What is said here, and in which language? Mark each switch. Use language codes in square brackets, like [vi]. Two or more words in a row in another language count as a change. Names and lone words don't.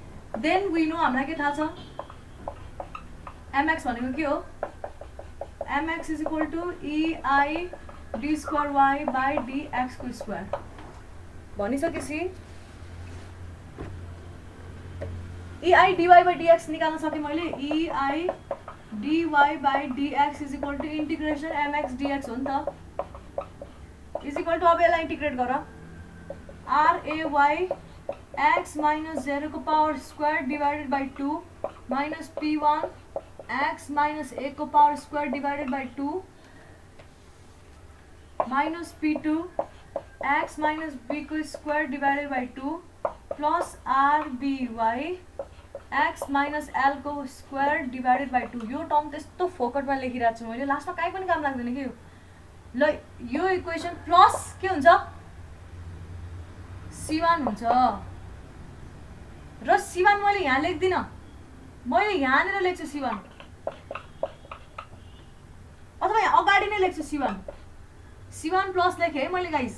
[en] Then we know [ne] हामीलाई के थाहा छ mx भनेको के हो mx [en] is equal to ei d square y by dx [ne] को स्क्वायर भनिसकेपछि ei dy बाई dx निकाल्न सके मैले। [en] ei dy by dx is equal to integration mx dx [ne] हो नि त। [en] is equal to [ne] अब यसलाई इन्टिग्रेट गर [en] ray x minus 0 को power square divided by 2 minus p1 x minus a को power square divided by 2 minus p2 x minus b को square divided by 2 plus rby x minus l को square divided by 2। [ne] यो टर्म त्यस्तो फोकटमा लेखिरहेको छु मैले। लास्टमा काहीँ पनि काम लाग्दैन कि यो। ल यो [en] equation plus [ne] के हुन्छ c1 हुन्छ। र c1 मैले यहाँ लेख्दिन, मैले यहाँनिर लेख्छु c1 अथवा यहाँ अगाडि नै लेख्छु c1 प्लस लेखेँ है मैले गाइस।